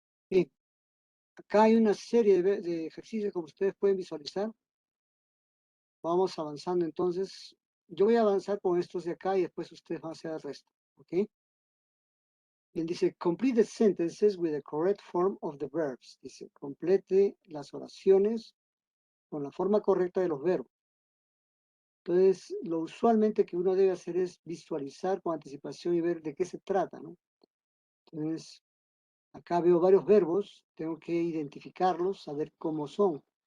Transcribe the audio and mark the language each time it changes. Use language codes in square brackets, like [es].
[es] Bien, acá hay una serie de ejercicios como ustedes pueden visualizar. Vamos avanzando entonces. Yo voy a avanzar con estos de acá y después ustedes van a hacer el resto. ¿Ok? Bien, dice, [en] complete the sentences with the correct form of the verbs. [es] Dice, complete las oraciones con la forma correcta de los verbos. Entonces, lo usualmente que uno debe hacer es visualizar con anticipación y ver de qué se trata, ¿no? Entonces, acá veo varios verbos, tengo que identificarlos, saber cómo son.